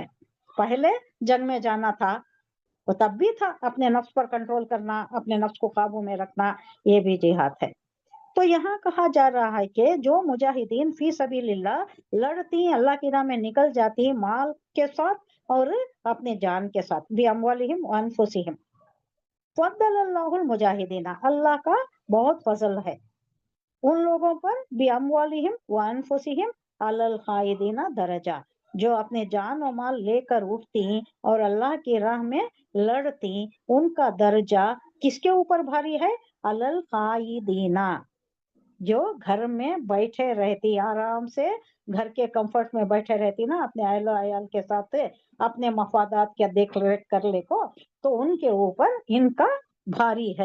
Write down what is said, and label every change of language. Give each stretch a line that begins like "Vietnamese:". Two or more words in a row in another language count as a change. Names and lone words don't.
Hindi: पहले जंग में जाना था, वो तब भी था, अपने नफ्स पर कंट्रोल करना, अपने नफ्स को काबू में रखना, ये भी जिहाद है। तो यहाँ कहा जा रहा है कि जो
Arabic: مجاهدين في سبيل الله
Hindi: लड़ती, अल्लाह की राह में निकल जाती माल के साथ और अपने जान के साथ,
Arabic: بأموالهم وأنفسهم فضل الله المجاهدين,
Hindi: अल्लाह का बहुत फजल है उन लोगों पर,
Arabic: بأموالهم وأنفسهم على القاعدين درجة,
Hindi: जो अपने जान और माल लेकर उठती और अल्लाह की राह में लड़ती, उनका दर्जा किसके ऊपर भारी है?
Arabic: على القاعدين,
Hindi: जो घर में बैठे रहती, आराम से घर के कंफर्ट में बैठे रहती ना, अपने अहलो अयाल के साथ, अपने मफादात क्या देख रेख कर ले को, तो उनके ऊपर इनका भारी है।